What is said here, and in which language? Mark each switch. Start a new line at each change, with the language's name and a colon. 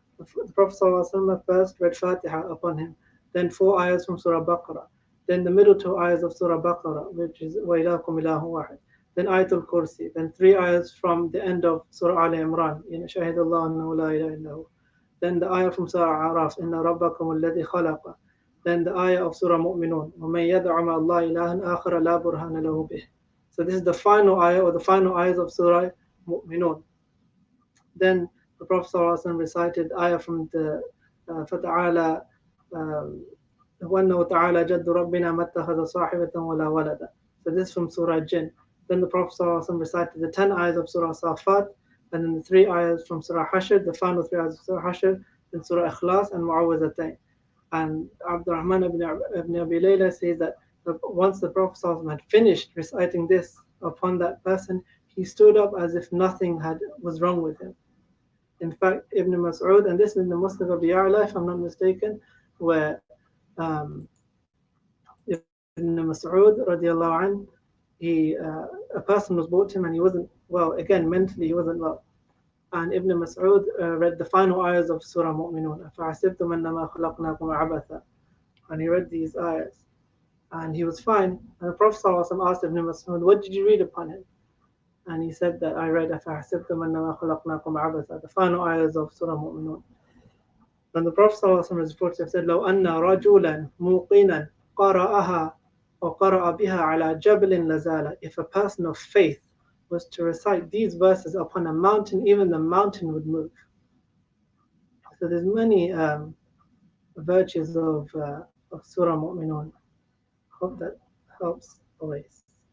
English: The Prophet ﷺ first read Fatiha upon him, then 4 ayahs from Surah Baqarah, then the middle 2 ayahs of Surah Baqarah, which is
Arabic: وَإِلَهُكُمْ إِلَهٌ وَاحِدٌ,
English: then Ayatul Kursi, then 3 ayahs from the end of Surah Al Imran,
Arabic: شَهِدَ اللَّهُ أَنَّهُ لَا إِلَهَ إِلَّا هُوَ,
English: then the ayah from Surah Araf,
Arabic: إِنَّ رَبَّكُمُ الَّذِي خَلَقَ,
English: then the ayah of Surah Mu'minun,
Arabic: وَمَنْ يَدْعُ مَعَ اللَّهِ إِلَهًا آخَرَ لَا بُرْهَانَ لَهُ بِهِ.
English: So this is the final ayah or the final ayahs of Surah Mu'minun. Then the Prophet ﷺ recited ayah from the
Arabic: فَتَعَالَى وَأَنَّهُ تَعَالَى جَدُّ رَبِّنَا مَا اتَّخَذَ صَاحِبَةً وَلَا وَلَدًا.
English: So this is from Surah Jinn. Then the Prophet ﷺ recited the 10 ayahs of Surah Safat, and then the 3 ayahs from Surah Hashr, the final 3 ayahs of Surah Hashr, then Surah Ikhlas and Mu'awwazatayn. And Abdurrahman ibn Abi Layla says that once the Prophet ﷺ had finished reciting this upon that person, he stood up as if nothing was wrong with him. In fact, Ibn Mas'ud, and this is in the Musnad of Ya'la, if I'm not mistaken, where Ibn Mas'ud radiallahu anh, a person was brought to him and he wasn't well. Again, mentally he wasn't well. And Ibn Mas'ud read the final ayahs of Surah Mu'minun.
Arabic: أَفَحَسِبْتُمْ أَنَّمَا خَلَقْنَاكُمْ عَبَثًا.
English: And he read these ayahs. And he was fine. And the Prophet ﷺ asked Ibn Mas'ud, what did you read upon him? And he said that I read
Arabic: أَفَحَسِبْتُمْ أَنَّمَا خَلَقْنَاكُمْ عَبَثًا,
English: the final ayahs of Surah Mu'minun. And the Prophet ﷺ is reported to have said,
Arabic: لو أن رجلا موقنا قرأها
English: or
Arabic: قرأ بها على جبل لزال.
English: If a person of faith was to recite these verses upon a mountain, even the mountain would move. So there's many virtues of Surah Mu'minun. Hope that helps always.